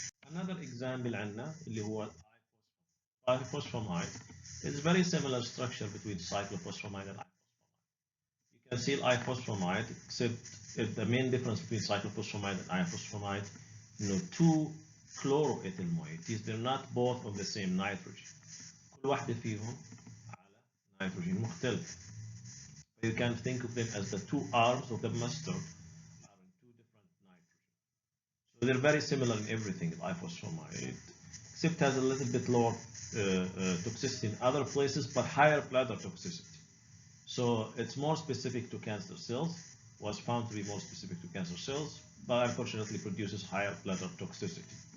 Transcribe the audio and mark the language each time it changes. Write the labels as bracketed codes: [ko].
[en] Another example [ar] عندنا اللي هو [en] ifosfamide. It's very similar structure between cyclophosphamide and ifosfamide. You can see ifosfamide, except the main difference between cyclophosphamide and ifosfamide, two chloroethyl moieties. They're not both of the same nitrogen. [ar] كل واحدة فيهم على nitrogen مختلف. [en] You can think of them as the two arms of the mustard are in two different nitrogen. So they're very similar in everything, ifosfamide, except has a little bit lower toxicity in other places, but higher bladder toxicity. So it's more specific to cancer cells, was found to be more specific to cancer cells, but unfortunately produces higher bladder toxicity.